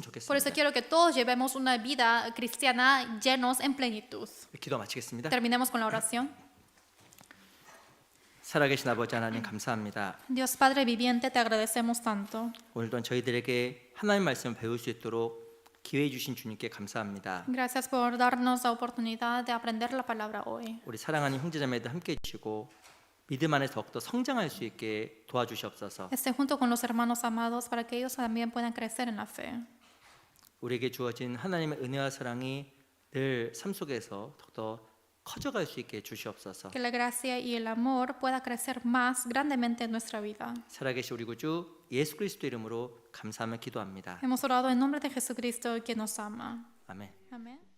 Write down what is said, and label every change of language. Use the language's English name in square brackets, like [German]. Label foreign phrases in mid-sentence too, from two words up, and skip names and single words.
[Spanish] Por eso [Korean] 좋겠습니다. [Spanish] quiero que todos llevemos una vida cristiana llenos en plenitud. [Korean] 기도 마치겠습니다. [Spanish] Terminemos con la oración. [Korean] 살아계신 아버지 하나님 감사합니다. [Spanish] Dios Padre viviente, te agradecemos tanto. [Korean] 오늘도 저희들에게 하나님 말씀을 배울 수 있도록 기회 주신 주님께 감사합니다. [Spanish] Gracias por darnos la oportunidad de aprender la palabra hoy. [Korean] 우리 사랑하는 형제자매들 함께 해주시고 믿음 안에 더욱더 성장할 수 있게 도와주시옵소서. [Spanish] Esté junto con los hermanos amados para que ellos también puedan crecer en la fe. [Korean] 우리에게 주어진 하나님의 은혜와 사랑이 늘 삶 속에서 더욱더 커져갈 수 있게 해주시옵소서. [Spanish] Que la gracia y el amor pueda crecer más grandemente en nuestra vida. [Korean] 살아계신 우리 구주 예수 그리스도 이름으로 감사하며 기도합니다. [Spanish] Hemos orado en nombre de Jesucristo, que nos ama. [Korean] 아멘. [Spanish] Amén.